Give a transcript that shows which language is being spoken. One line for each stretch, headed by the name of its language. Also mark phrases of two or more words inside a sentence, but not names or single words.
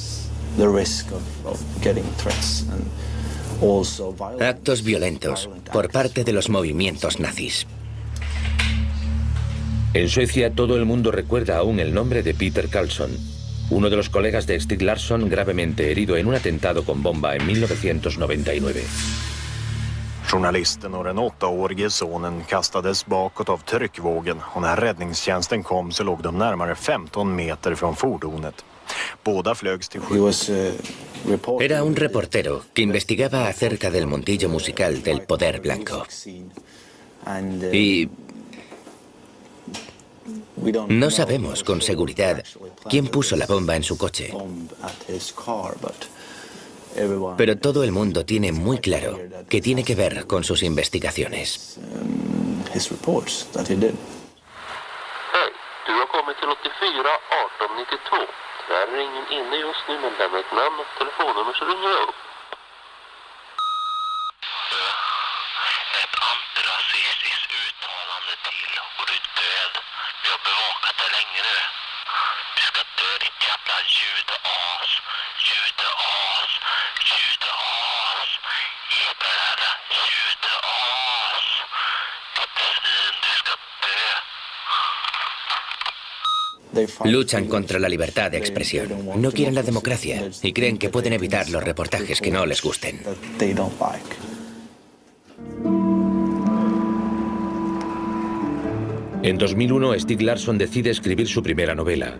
Spanish: Actos violentos por parte de los movimientos nazis. En Suecia todo el mundo recuerda aún el nombre de Peter Karlsson, uno de los colegas de Stieg Larsson gravemente herido en un atentado con bomba en 1999.
Swedish: Journalisten och den 8-årige sonen kastades bakåt av tryckvågen och när räddningstjänsten kom så låg de närmare 15 meter från fordonet. Båda flögs till sjukhus. Era un reportero que investigaba acerca del mundillo musical del poder blanco. Y no sabemos con seguridad quién puso la bomba en su coche. Pero todo el mundo tiene muy claro que tiene que ver con sus investigaciones. Hej, du har kommit till 84 18 92. Där är ingen inne just nu, men lämna ett namn och telefonnummer så ringer jag upp. Ett antirasistiskt uttalande till och du är död. Vi har bevakat det länge nu. Du ska dö, ditt jävla judeas. Judeas. Judeas. Jävla judeas. Ditt svin, du ska dö.
Spanish: Luchan contra la libertad de expresión. No quieren la democracia y creen que pueden evitar los reportajes que no les gusten. En 2001, Stieg Larsson decide escribir su primera novela.